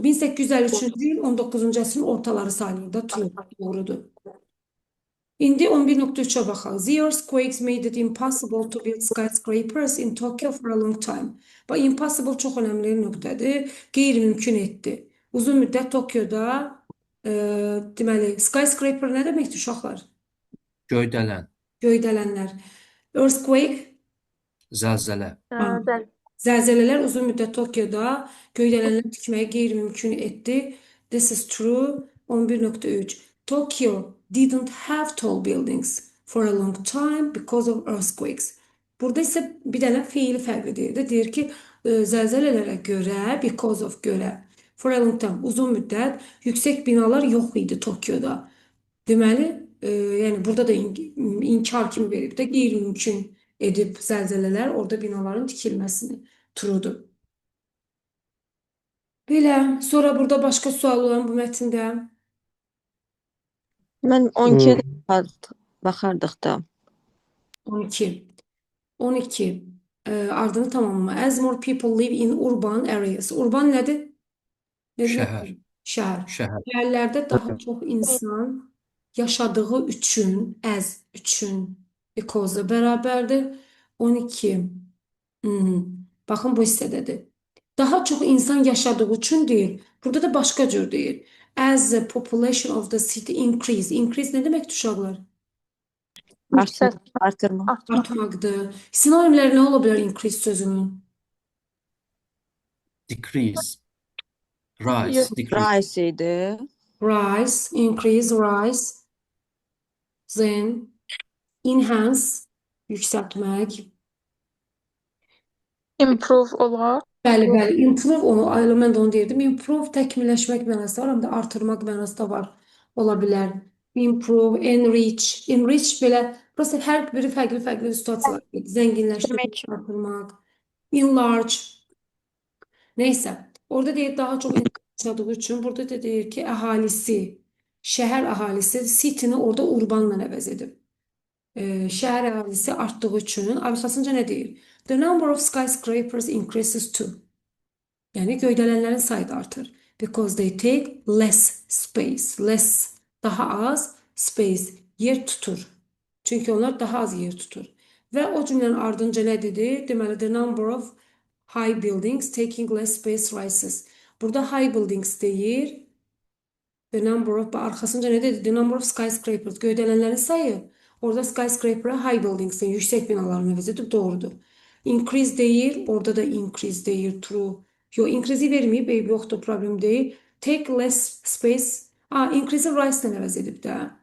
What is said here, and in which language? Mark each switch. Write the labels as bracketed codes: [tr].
[az] 1853-cü il 19-cu əsrin ortaları sayılır da, doğrudur. İndi 11.3-ə baxaq. [en] The earthquakes made it impossible to build skyscrapers in Tokyo for a long time. [az] Bax, impossible çox önəmli nöqtədir. Qeyri-mümkün etdi. Uzun müddət Tokyoda Deməli, skyscraper nə deməkdir uşaqlar? Göydələn. Göydələnlər. Earthquake, Zəlzələ. ha, zəlzələlər uzun müddət Tokyoda göydələnlər tikməyi qeyri-mümkün etdi. [en] This is true. 11.3. Tokyo didn't have tall buildings for a long time because of earthquakes. [az] Burada isə bir dənə fiili fərqlidir. Deyir ki, zəlzələlərə görə, because of görə, [en] for a long time, [az] uzun müddət yüksək binalar yox idi Tokyoda. Deməli, yəni burada da inkar kimi verib də qeyri-mümkün edib zəlzələlər orada binaların tikilməsini. Truedur. Belə, sonra burada başqa sual olan bu mətndə Mən 12-yə də baxardıq da. 12. 12. Ardını tamamlama. [en] As more people live in urban areas. [az] Urban nədir? Ne demek? Şəhər. Şəhər. Şəhər. Şəhərlərdə daha çox insan yaşadığı üçün, as üçün, because bərabərdir. 12. Baxın bu hissədədir. Daha çox insan yaşadığı üçün deyil. Burada da başqa cür deyil. [en] As the population of the city increase. [az] Increase nə deməkdir uşaqlar? Artırma. Artmaqdır. Sinonimləri nə ola bilər increase sözünün? [en] Decrease. Rise. Decrease. [az] Rise idi. [en] Rise, increase, rise. Then enhance, yüksəltmək. [az] Improve olar. Bəli, bəli. Improve onu, mən də onu deyirdim. Improve təkmilləşmək mənası var, həm də artırmaq mənası da var. Ola bilər. Improve, enrich. Enrich belə, burası hər biri fərqli situasiyalar. Zənginləşdirmək, artırmaq. Enlarge. Neysə, orada deyir daha çox insan yaşadığı üçün, burada da deyir ki, əhalisi, şəhər əhalisi, city-ni orada urbanla əvəz edib. Şəhər əhalisi artdığı üçün, arxasınca nə deyir? [en] The number of skyscrapers increases too. [az] Yəni göydələnlərin sayı da artır. [en] Because they take less space. [az] Less, daha az, space, yer tutur. Çünki onlar daha az yer tutur. Və o cümlənin ardınca nə dedi? Deməli, [en] the number of high buildings taking less space rises. [az] Burada high buildings deyir. The number of, arxasınca nə dedi? The number of skyscrapers, göydələnlərin sayı. Orada skyscraper'a high buildings deyir, yüksək binaların əvəz edib, doğrudur. Increase deyir, orada da increase deyir, true. Yox, increase verməyib, eyb yoxdur, problem deyil. Take less space, increase rise-lə əvəz edib də.